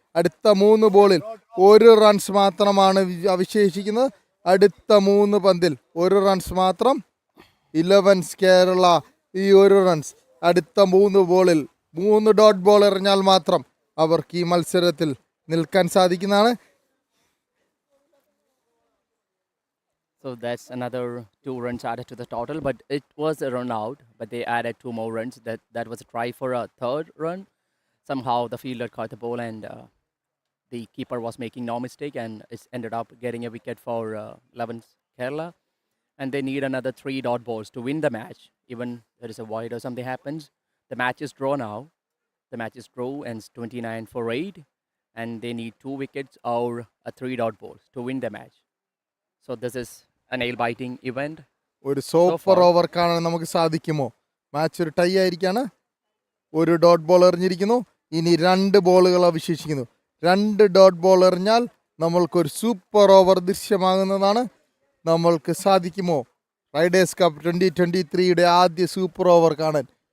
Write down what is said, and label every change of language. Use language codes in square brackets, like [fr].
[ml] അടുത്ത 3 ബോളിൽ 1 റൺസ് മാത്രമാണ് അവശേഷിക്കുന്നത്. അടുത്ത 3 പന്തിൽ 1 റൺസ് മാത്രം. 11's കേരള ഈ 1 റൺസ് അടുത്ത 3 ബോളിൽ 3 ഡോട്ട് ബോൾ എറിഞ്ഞാൽ മാത്രം അവർക്ക് ഈ മത്സരത്തിൽ നിൽക്കാൻ സാധിക്കുന്നതാണ്. [en] So that's another 2 runs added to the total, but it was a run out, but they added 2 more runs. That was a try for a 3rd run. Somehow the fielder caught the ball, and the keeper was making no mistake, and it ended up getting a wicket for 11's Kerala. And they need another 3 dot balls to win the match. Even there is a wide or something happens, the match is draw now. The match is draw, and it's 29 for 8, and they need 2 wickets or a 3 dot balls to win the match. So this is a nail-biting event. [ml] ഒരു super over കാണാൻ നമുക്ക് സാധിക്കുമോ? Match ഒരു tie ആയിരിക്കാണ്. 1 dot ball എറിഞ്ഞിരിക്കുന്നു. ഇനി 2 ബോളുകൾ അവശേഷിക്കുന്നു. 2 dot ball എറിഞ്ഞാൽ നമ്മൾക്കൊരു super over ദൃശ്യമാകുന്നതാണ്. നമ്മൾക്ക് സാധിക്കുമോ റൈഡേഴ്സ് കപ്പ് 2023യുടെ ആദ്യ സൂപ്പർ ഓവർ കാണാൻ?